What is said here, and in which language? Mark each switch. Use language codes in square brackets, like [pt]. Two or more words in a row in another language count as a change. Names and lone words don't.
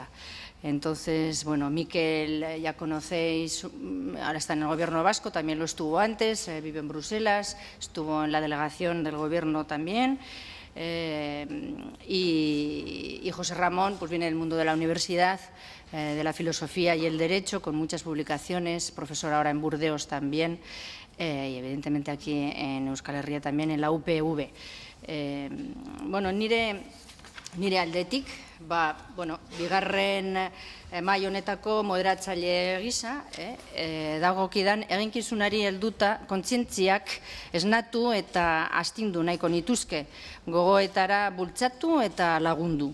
[es] Entonces, bueno, Miquel ya conocéis, ahora está en el Gobierno vasco, también lo estuvo antes, vive en Bruselas, estuvo en la delegación del Gobierno también. Y José Ramón pues viene del mundo de la universidad, de la filosofía y el derecho, con muchas publicaciones, profesor ahora en Burdeos también, y evidentemente aquí en Euskal Herria también, en la UPV. [eu] Bueno, nire aldetik, bigarren mai honetako moderatzaile gisa, dagokidan eginkizunari helduta kontzientziak esnatu eta astindu nahiko nituzke, gogoetara bultzatu eta lagundu.